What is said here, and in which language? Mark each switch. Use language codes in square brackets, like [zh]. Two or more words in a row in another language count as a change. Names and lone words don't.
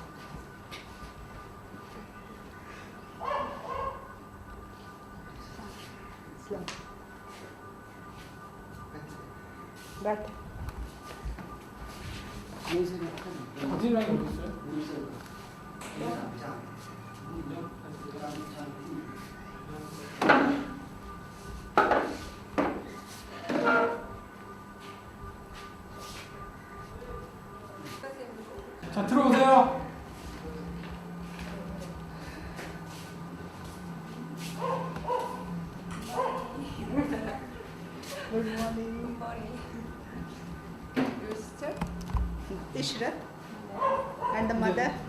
[hi] बैठ [ko] 사진이랑 어디 있어요? 자 들어오세요. [en] good morning your sister इशरत and the mother